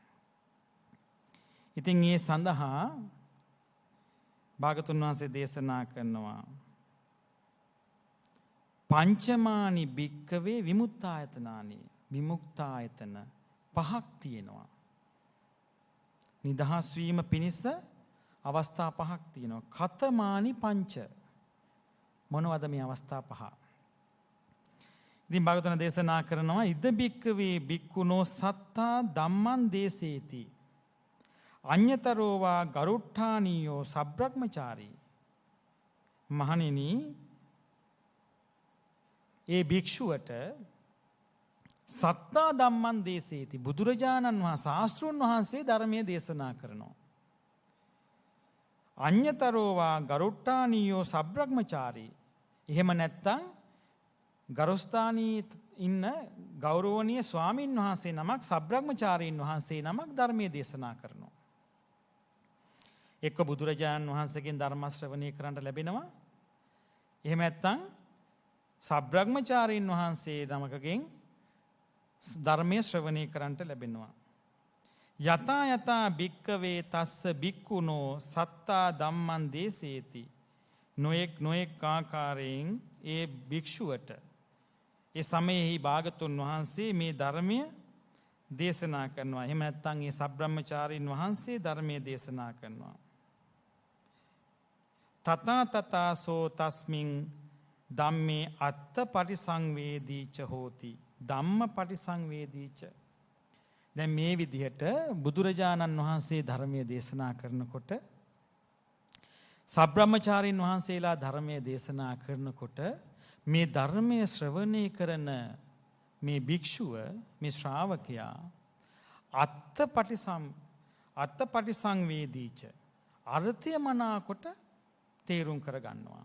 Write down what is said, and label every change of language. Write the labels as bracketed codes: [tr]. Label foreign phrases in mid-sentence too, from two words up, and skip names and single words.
[si] ඉතින් ඒ සඳහා භාගතුන් වහන්සේ දේශනා කරනවා, [pi] පංචමානි භික්කවේ විමුක්තායතනානි. [si] විමුක්තායතන පහක් තියෙනවා. නිදහස් වීම පිණිස අවස්ථා පහක් තියෙනවා. [pi] කතමානි පංච. [si] මොනවද මේ අවස්ථා පහ? ඉතින් භාගතුන් දේශනා කරනවා [pi] ඉද බික්කවේ බික්කුණෝ සත්තා ධම්මං දේසේති අඤ්‍යතරෝවා ගරුට්ඨානීයෝ සබ්‍රක්‍මචාරී. [si] මහණෙනි ඒ භික්ෂුවට [pi] සත්තා ධම්මං දේසේති [si] බුදුරජාණන් වහන්සේ ශාස්ත්‍රඥ වහන්සේ ධර්මයේ දේශනා කරනවා. [pi] අඤ්‍යතරෝවා ගරුට්ඨානීයෝ සබ්‍රක්‍මචාරී. [si] එහෙම නැත්තම් ගරුස්ථානී ඉන්න ගෞරවනීය ස්වාමින් වහන්සේ නමක් සබ්‍රක්‍මචාරීන් වහන්සේ නමක් ධර්මයේ දේශනා කරනවා. එක්ක බුදුරජාණන් වහන්සේගෙන් ධර්ම ශ්‍රවණය කරන්න ලැබෙනවා. එහෙම නැත්තම් සබ්‍රක්‍මචාරීන් වහන්සේ නමකගෙන් ධර්මයේ ශ්‍රවණය කරන්නට ලැබෙනවා. [pi] යතා යතා භික්කවේ තස්ස භික්ඛුනෝ සත්තා ධම්මං දේසේති. [si] නොයෙක් ආකාරයෙන් ඒ භික්ෂුවට ඒ සමයෙහි භාගතුන් වහන්සේ මේ ධර්මය දේශනා කරනවා. එහෙම නැත්නම් ඒ සබ්‍රහ්මචාරීන් වහන්සේ ධර්මයේ දේශනා කරනවා. [pi] තථා තථාසෝ තස්මින් ධම්මේ අත්ථ පරිසංවේදීච හෝති. ධම්ම පරිසංවේදීච. [si] දැන් මේ විදිහට බුදුරජාණන් වහන්සේ ධර්මයේ දේශනා කරනකොට සබ්‍රහ්මචාරීන් වහන්සේලා ධර්මයේ දේශනා කරනකොට මේ ධර්මයේ ශ්‍රවණය කරන මේ භික්ෂුව මේ ශ්‍රාවකයා [pi] අත්ථ පරිසංවේදීච [si] අර්ථය මනාකොට තේරුම් කර ගන්නවා.